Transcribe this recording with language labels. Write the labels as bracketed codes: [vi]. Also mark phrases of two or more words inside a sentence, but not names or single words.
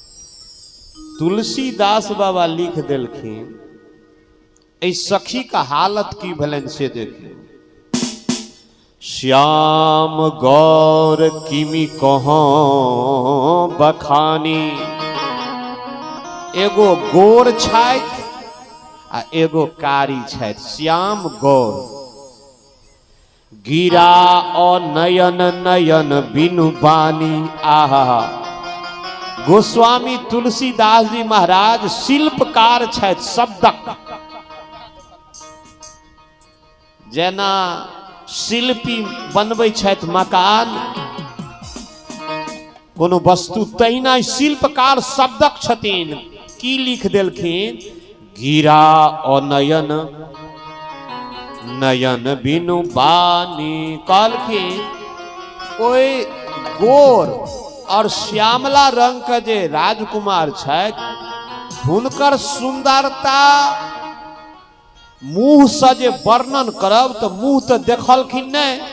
[mai] तुलसीदास बाबा लिख देलखिन इस सखी का हालत की भलन से देखिए। [awa] श्याम गौर किमी कहो बखानी, [mai] एगो गोर छथि आ एगो कारी छथि, [awa] श्याम गौर। गिरा और नयन नयन बिनु बानी, आहा। [mai] गोस्वामी तुलसीदास जी महाराज शिल्पकार छथि, शब्दक। जेना शिल्पी बनबै छथि मकान कोनो वस्तु, तहिना शिल्पकार शब्दक छथिन। की लिख देलखिन? [awa] गिरा और नयन नयन बिनु बानी। [mai] कहलखिन कोई गोर और श्यामला रंग के जे राजकुमार छथि, हुनकर सुंदरता मुंह से जे वर्णन करब तो मुंह तो देखलखिन नहीं।